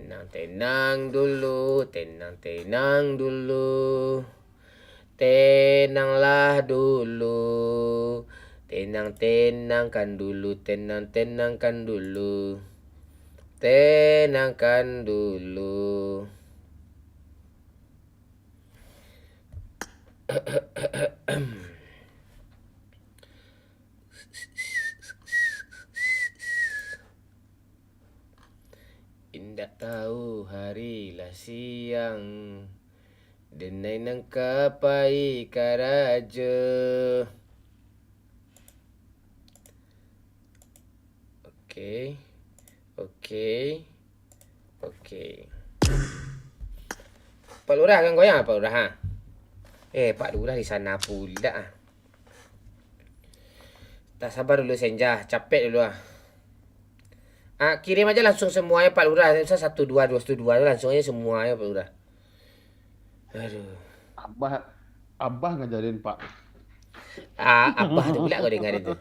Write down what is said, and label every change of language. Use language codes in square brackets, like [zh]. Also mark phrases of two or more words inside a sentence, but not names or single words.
[id] tenang dulu, tenang dulu. Tenanglah dulu. Tenangkan dulu, tenangkan dulu. Tenangkan dulu. [min] Indak tahu harilah siang, denai nang kapai karaja. [id] Okey. Pak Lurah kan goyang Pak Lurah ha? Pak Lurah di sana pula. Tak sabar dulu Senja, capek dulu ah. Kirim aja langsung semuanya Pak Lurah. Saya 1 2 2 1 2 langsung aja semuanya Pak Lurah. Aduh. Abah ngajarin Pak. Abah tu pula kau dengar itu.